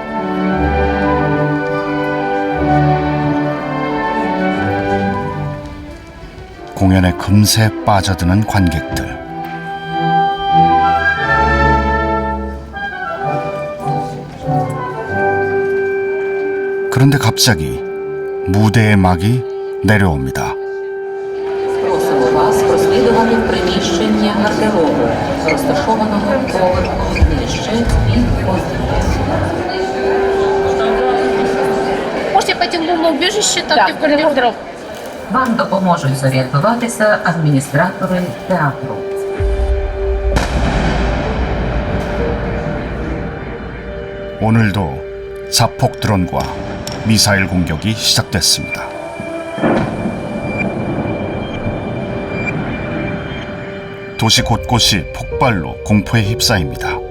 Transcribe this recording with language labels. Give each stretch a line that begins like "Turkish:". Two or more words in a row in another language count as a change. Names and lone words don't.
Korean: 공연에 금세 빠져드는 관객들. 그런데 갑자기 무대의 막이 내려옵니다.
Ukrainian: Просимо вас прослідувати в приміщення гардеробу, розташованого поверхом нижче від
Russian: Можете пойти в бомбоубежище, там где в коридор.
Ukrainian: Вам допоможуть зорієнтуватися адміністратори театру.
Korean: 오늘도 자폭 드론과 미사일 공격이 시작됐습니다. 도시 곳곳이 폭발로 공포에 휩싸입니다.